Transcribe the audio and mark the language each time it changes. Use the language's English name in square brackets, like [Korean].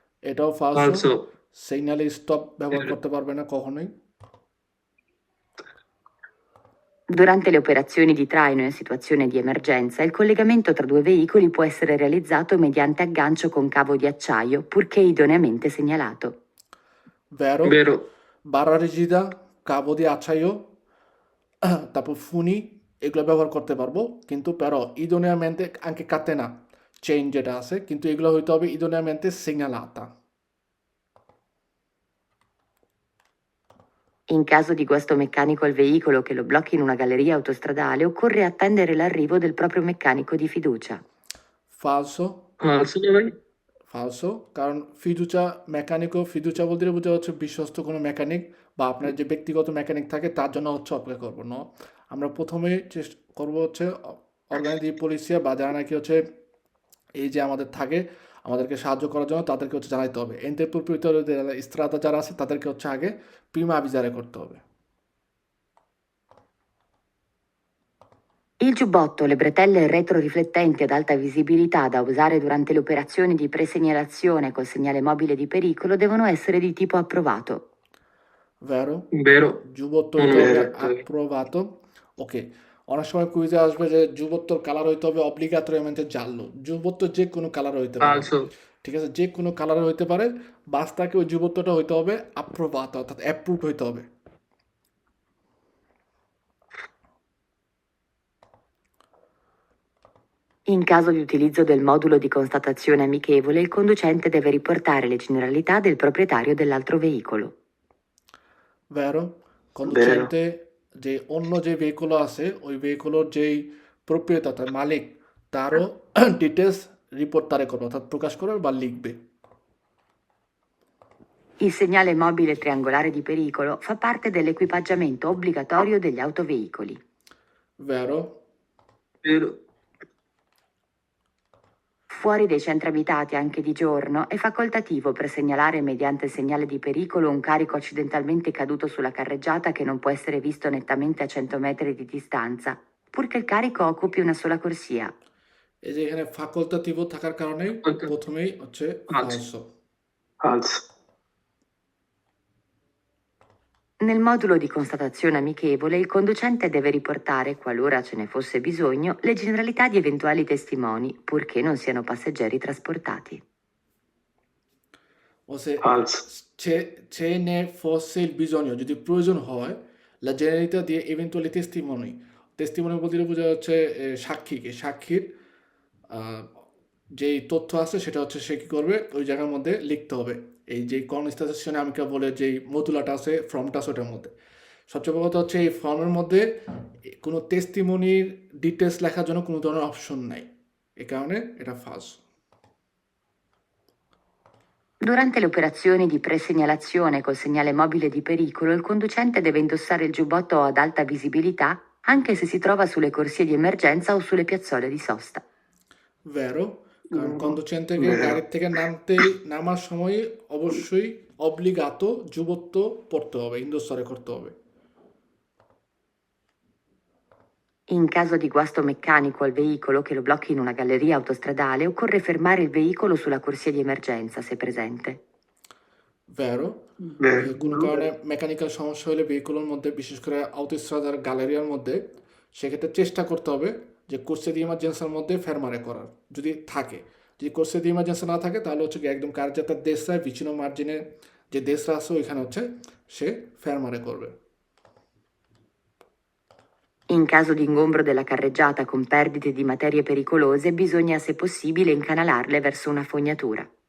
[Bangla] এটাও falso, ফালসো। সিগনালে stop ব্যবহার করতে পারবে না কখনোই। [Italian] Durante le operazioni di traino in situazione di emergenza, il collegamento tra due veicoli può essere realizzato mediante aggancio con cavo di acciaio, purché idoneamente segnalato. Vero, [Bangla] বেরো। [Italian] barra rigida, cavo di acciaio, [Bangla] তারপর funny, এগুলো ব্যবহার করতে পারবো, কিন্তু [Italian] però idoneamente anche catena [Bangla] chain যেটা আছে, কিন্তু এগুলো হইতে হবে [Italian] idoneamente segnalata. In caso di guasto meccanico al veicolo che lo blocchi in una galleria autostradale, occorre attendere l'arrivo del proprio meccanico di fiducia. Falso, [Bangla] ফালসো না ভাই? falso, কারণ ফিদুচা মেকানিকও, ফিদুচা বলতে বোঝা হচ্ছে বিশ্বস্ত কোনো মেকানিক বা আপনার যে ব্যক্তিগত মেকানিক থাকে তার জন্য হচ্ছে অপেক্ষা করবো না। আমরা প্রথমে চেষ্টা করবো হচ্ছে অর্গানাইজ দি পুলিশিয়া বা যারা নাকি হচ্ছে এই যে আমাদের থাকে আমাদেরকে সাহায্য করার জন্য তাদেরকে হচ্ছে জানাইতে হবে। এন্টের প্রোপ্রাইটর স্ত্রাতা যারা আছে তাদেরকে হচ্ছে আগে প্রিমা আবিজারে করতে হবে। [Italian] Il giubbotto, le bretelle retroriflettenti ad alta visibilità da usare durante le operazioni di presegnalazione col segnale mobile di pericolo devono essere di tipo approvato. [Bangla] ভেরো, বেরো। যুবত্ব মনে হইতে হবে রাখতে হবে। আপ্রোভাতো। ওকে, অনেক সময় কুইজে আসবে যে যুবত্বর কালার হইতে হবে অব্লিগাটোরিয়ামেন্টে জানলো, যুবত্ব যে কোনো কালার হইতে পারে, ফালসো। ঠিক আছে, যে কোনো কালার হইতে পারে, বাস তাকে ওই যুবত্বটা হইতে হবে আপ্রোভাতো, অর্থাৎ অ্যাপ্রুভ হইতে হবে। In caso di utilizzo del modulo di constatazione amichevole, il conducente deve riportare le generalità del proprietario dell'altro veicolo. ভেরো, কন্ডুচেন্টে যে অন্য যে ভেহিকুলো আছে ওই ভেহিকুলোর যেই প্রপ্রিয়তা তার মালিক তারও ডিটেলস রিপোর্ট তারে করবে, অর্থাৎ প্রকাশ করবে বা লিখবে। Il segnale mobile triangolare di pericolo fa parte dell'equipaggiamento obbligatorio degli autoveicoli. ভেরো, বেরো। [Italian] Fuori dai centri abitati anche di giorno è facoltativo per segnalare mediante il segnale di pericolo un carico accidentalmente caduto sulla carreggiata che non può essere visto nettamente a 100 metri di distanza, purché il carico occupi una sola corsia. [Bangla] এই যে এখানে ফাকল্টাটিভ থাকার কারণে প্রথমেই হচ্ছে ফালসো। ফালসো। [Italian] Nel modulo di constatazione amichevole il conducente deve riportare, qualora ce ne fosse bisogno, le generalità di eventuali testimoni, purché non siano passeggeri trasportati. [Bangla] বলছে ফালসো। [Italian] ce ne fosse il bisogno, [Bangla] যদি প্রয়োজন হয়, [Italian] la generalità [Bangla] দিয়ে [Italian] eventuali testimoni, [Bangla] testimony বলতে বোঝা যাচ্ছে সাক্ষীকে, সাক্ষীর আহ, যেই তথ্য আছে সেটা হচ্ছে সে কী করবে ওই জায়গার মধ্যে লিখতে হবে। এই যে কনস্টাটেশনে আমিকা বলে যেই মতুলাটা আছে, ফর্মটা আছে, ওটার মধ্যে সবচেয়ে বড় কথা হচ্ছে এই ফর্মের মধ্যে কোনো টেস্টিমনির ডিটেলস লেখার জন্য কোনো ধরনের অপশন নাই, এ কারণে এটা ফালস। [Italian] Durante le operazioni di presegnalazione col segnale mobile di pericolo, il conducente deve indossare il giubbotto ad alta visibilità anche se si trova sulle corsie di emergenza o sulle piazzole di sosta. [Bangla] ভেরো, কারণ কন্ডুচেন্টকে গাড়ির থেকে নামার সময় অবশ্যই অব্লিগাতো যুবত্ব পড়তে হবে, ইন্দোস্তরে করতে হবে। [Italian] In caso di guasto meccanico al veicolo che lo blocchi in una galleria autostradale, occorre fermare il veicolo sulla corsia di emergenza, se presente. [Bangla] ভেরো কোনো কারণে মেকানিক্যাল সমস্যা হলে ভেহিকুলের মধ্যে বিশেষ করে অটোস্ট্রাদার গ্যালারিয়ার মধ্যে সেক্ষেত্রে চেষ্টা করতে হবে যে কোর্সে দি ইমার্জেন্সির মধ্যে ফেরমারে করার যদি থাকে। যদি কোর্সে দি ইমার্জেন্সি না থাকে তাহলে হচ্ছে কি একদম কার্যাতার দেশরায় বিচ্ছিন্ন মার্জিনে যে দেশরা আছে ওইখানে হচ্ছে সে ফেরমারে করবে। [Italian] In caso di ingombro della carreggiata con perdite di materie pericolose, bisogna, se possibile, incanalarle verso una fognatura.